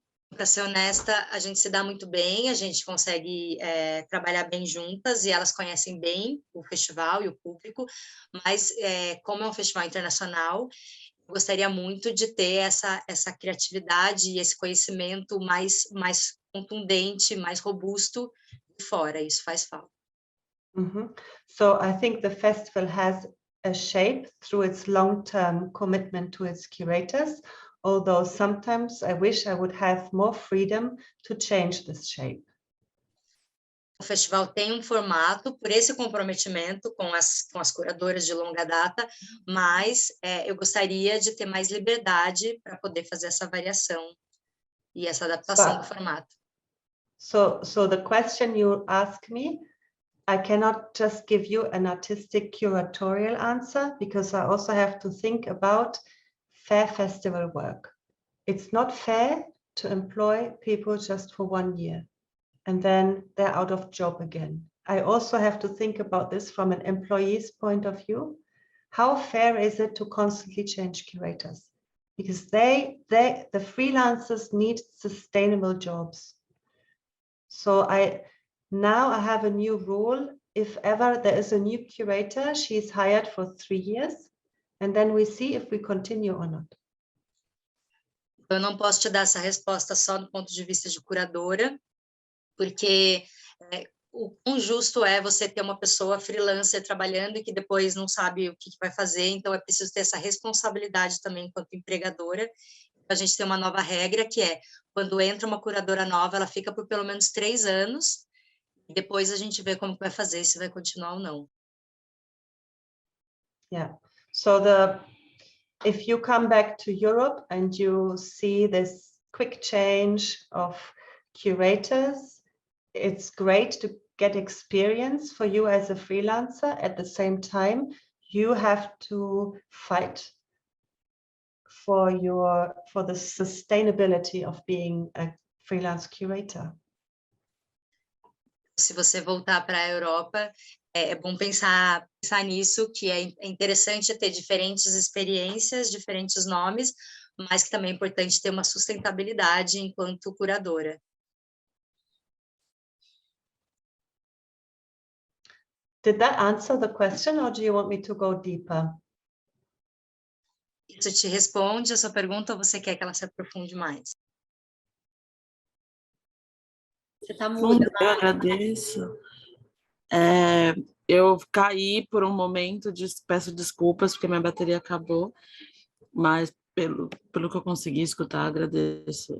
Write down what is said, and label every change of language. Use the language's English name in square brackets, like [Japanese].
[Portuguese] Para ser honesta, a gente se dá muito bem, a gente consegue trabalhar bem juntas e elas conhecem bem o festival e o público, mas como é um festival internacional, eu gostaria muito de ter essa criatividade e esse conhecimento mais contundente, mais robusto de fora, isso faz falta. [English] So I think the festival has a shape through its long-term commitment to its curators, although sometimes I wish I would have more freedom to change this shape. O festival tem um formato por esse comprometimento com as curadoras de longa data, mas eu gostaria de ter mais liberdade para poder fazer essa variação e essa adaptação do formato. So the question you ask me, I cannot just give you an artistic curatorial answer because I also have to think about fair festival work. It's not fair to employ people just for 1 year and then they're out of job again. I also have to think about this from an employee's point of view. How fair is it to constantly change curators? Because the freelancers need sustainable jobs. So now I have a new rule. If ever there is a new curator, she's hired for 3 years, and then we see if we continue or not. [Portuguese] Eu não posso te dar essa resposta só do ponto de vista de curadora, porque o quão justo é você ter uma pessoa freelancer trabalhando e que depois não sabe o que vai fazer, então é preciso ter essa responsabilidade também enquanto empregadora. A gente tem uma nova regra que quando entra uma curadora nova, ela fica por pelo menos 3 anos, e depois a gente vê como vai fazer, se vai continuar ou não. [English] Yeah, so if you come back to Europe and you see this quick change of curators, it's great to get experience for you as a freelancer. At the same time, you have to fight for the sustainability of being a freelance curator. [Portuguese] Se você voltar para a Europa, é bom pensar nisso, que é interessante ter diferentes experiências, diferentes nomes, mas que também é importante ter uma sustentabilidade enquanto curadora. [English] Did that answer the question, or do you want me to go deeper? [Portuguese] Isso te responde a sua pergunta ou você quer que ela se aprofunde mais? Você está muda. Eu agradeço. Eu caí por um momento, peço desculpas porque minha bateria acabou, mas pelo que eu consegui escutar, agradeço.